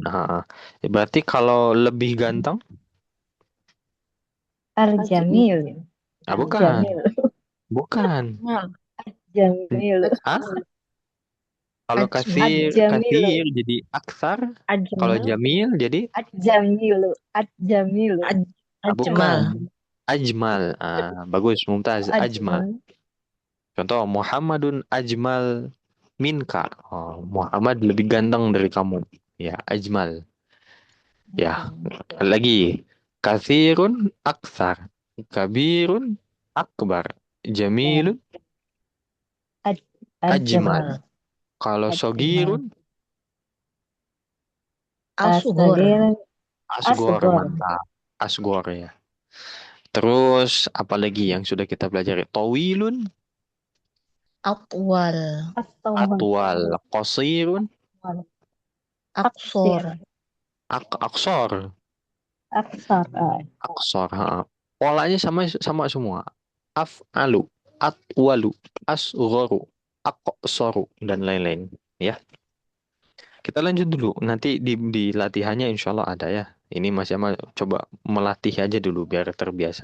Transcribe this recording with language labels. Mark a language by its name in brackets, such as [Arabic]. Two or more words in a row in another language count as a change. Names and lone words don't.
[Indonesian] Berarti kalau lebih ganteng? Al-Jamil. Bukan. Al-Jamil. Bukan. Jamil. Hah? Kalau Ajmal. kasir jadi aksar. Kalau Ajmal. jamil jadi [Arabic] الجميل. الجميل. [Indonesian] bukan. Ajmal. Ajmal. Bagus, Mumtaz. Ajmal. Ajmal. Contoh, [Arabic] محمد أجمل منك. [Indonesian] Oh, Muhammad lebih ganteng dari kamu. Ya, ajmal. Ya, lagi. [Arabic] كثير أكثر. كبير أكبر. جميل أجمل. [Indonesian] Al-Jamal. Kalau sogirun Asghar. asgor, Asgor. mantap. Asgor ya. Terus apalagi yang sudah kita pelajari? Tawilun, Atwal. [Arabic] أطول، قصير, [Indonesian] Aksor. aksor, Aksar. aksor. Polanya sama sama semua. [Arabic] أفعل، أطول، أصغر، أقصر [Indonesian] dan lain-lain. Ya, kita lanjut dulu. Nanti di latihannya [Arabic] إن شاء الله [Indonesian] ada ya. Ini Mas Yamal coba melatih aja dulu biar terbiasa.